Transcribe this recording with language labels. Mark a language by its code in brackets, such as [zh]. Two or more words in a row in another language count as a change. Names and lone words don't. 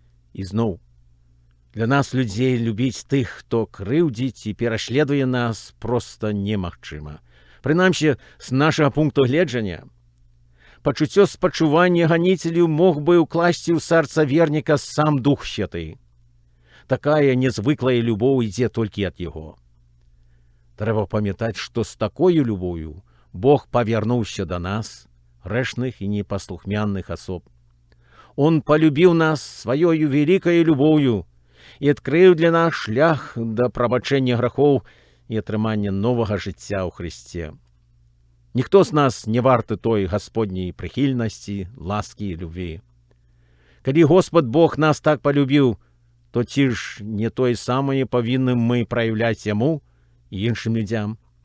[be] І зноў, Для нас, людзей, любіць тых, хто крыўдзіць і пераследуе нас, проста немагчыма. Прынамсі, з нашага пункту гледжання, пачуццё спачування ганіцелю мог бы ўкласці ў сэрца верніка сам Дух Святы. Такая незвыклая любоў ідзе толькі ад яго. Трэба памятаць, што з такою любов'ю Бог павярнуўся да нас, грэшных і непаслухмянных асоб. Он полюбіў нас сваёю великою любов'ю і адкрыў для нас шлях да прабачэння грахоў і атрымання новага жыцця ў Христе. Ніхто з нас не варты той Гасподняй прыхільнасці, ласкі і любві. Калі Господ Бог нас так полюбіў, то ці ж не тое самае павінны мы праяўляць Яму і іншым людзям?